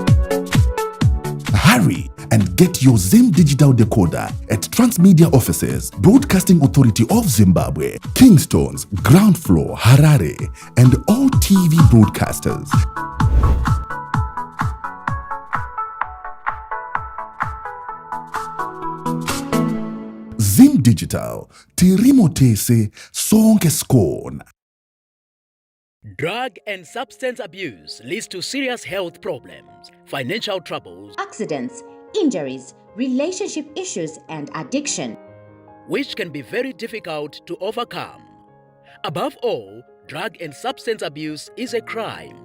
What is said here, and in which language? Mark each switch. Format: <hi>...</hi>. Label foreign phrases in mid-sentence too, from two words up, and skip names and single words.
<en>Hurry and get your Zim Digital Decoder at Transmedia Offices, Broadcasting Authority of Zimbabwe, Kingstones, Ground Floor, Harare, and all TV broadcasters. Zim Digital,</en> <sn>tirimotese sonke skona.</sn> <en>Drug and substance abuse leads to serious health problems, financial troubles, accidents, injuries, relationship issues, and addiction, which can be very difficult to overcome. Above all, drug and substance abuse is a crime.</en>